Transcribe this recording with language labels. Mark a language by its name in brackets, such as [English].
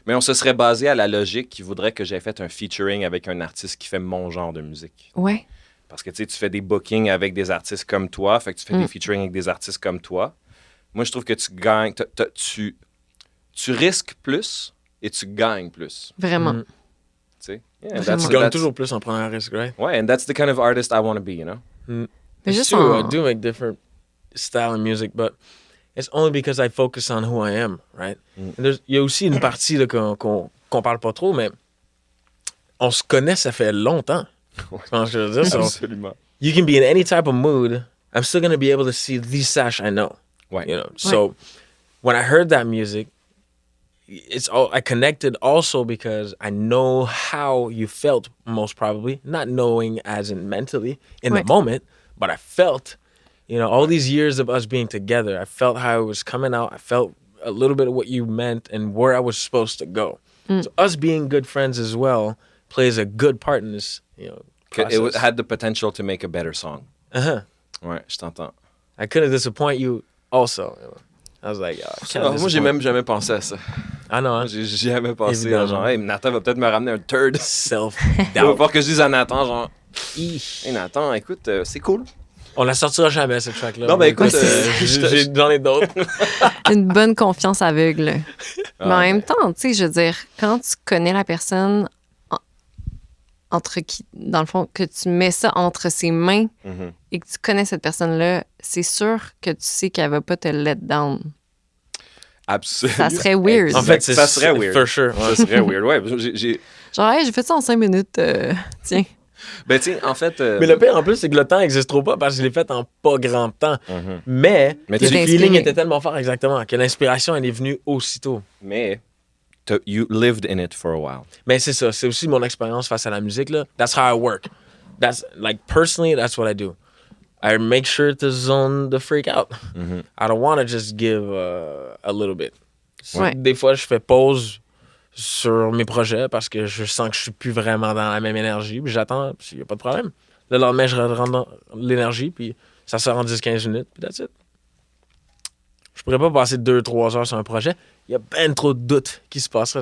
[French] mais on se serait basé à la logique qui voudrait que j'aie fait un featuring avec un artiste qui fait mon genre de musique. Ouais, Parce que tu sais, tu fais des bookings avec des artistes comme toi, fait que tu fais des featuring avec des artistes comme toi. Moi, je trouve que tu gagnes, tu risques plus et tu gagnes plus. vraiment. Mhm. Tu sais? Yeah, Vraiment. Tu gagnes toujours plus en prenant un risque, right? [English] Ouais, and that's the kind of artist I want to be, you know? [French] Mais [English] It's [French] juste [English] true, en- I do make different style of music, but it's only because I focus on who I am, right? [French] Il y a aussi une partie là, qu'on parle pas trop, mais on se connaît, ça fait longtemps. Tu comprends ce que je veux dire? [English] So, [French] Absolument. [English] you can be in any type of mood. I'm still going to be able to see the Sash I know. [French] Ouais. [English] You know, so when I heard that music, I connected also because I know how you felt, most probably, not knowing as in mentally in Right. the moment, but I felt, you know, all these years of us being together, I felt how it was coming out. I felt a little bit of what you meant and where I was supposed to go. So us being good friends as well plays a good part in this, you know, process. It had the potential to make a better song. Uh-huh. [French] Ouais, je t'entends. [English] I couldn't disappoint you also. You know. I was like, I can't [French] Moi, j'ai [English] disappoint. [French] même jamais pensé à ça. [English] I know, [French] Moi, hein? j'ai jamais pensé à Évidemment. genre, hey, Nathan va peut-être me ramener un turd. Il va [English] Self-doubt. [French] falloir que je dise à Nathan, genre, Eesh. hey Nathan, écoute, c'est cool. On la sortira jamais, cette track-là. Non, ben, écoute, j'en ai d'autres. Une bonne confiance aveugle. Ah, Mais en même temps, tu sais, je veux dire, quand tu connais la personne entre qui, dans le fond, que tu mets ça entre ses mains Mhm. et que tu connais cette personne-là, c'est sûr que tu sais qu'elle va pas te [English] let down. [French] Absolument. Ça serait weird. En fait, ça serait weird. [English] For sure. [French] Ça serait weird, ouais. Genre, hey, j'ai fait ça en 5 minutes, tiens. Ben, tu sais, en fait. Mais le pire en plus, c'est que le temps n'existe trop pas parce que je l'ai fait en pas grand temps. Mhm. Mais Mais le tu- [English] feeling [French] inspiré. était tellement fort, exactement, que l'inspiration, elle est venue aussitôt. [English] Mais, you lived in it for a while. [French] Mais c'est ça, c'est aussi mon expérience face à la musique, là. [English] That's how I work. That's, like, personally, that's what I do. I make sure to zone the freak out. I don't want to just give a little bit. [French] Ouais. Des fois, je fais pause sur mes projets parce que je sens que je suis plus vraiment dans la même énergie. Puis j'attends, il n'y a pas de problème. Le lendemain, je rentre dans l'énergie, puis ça sort en 10-15 minutes, puis [English] that's it. [French] Je pourrais pas passer 2-3 heures sur un projet. Il y a ben trop de doutes qui se passeraient.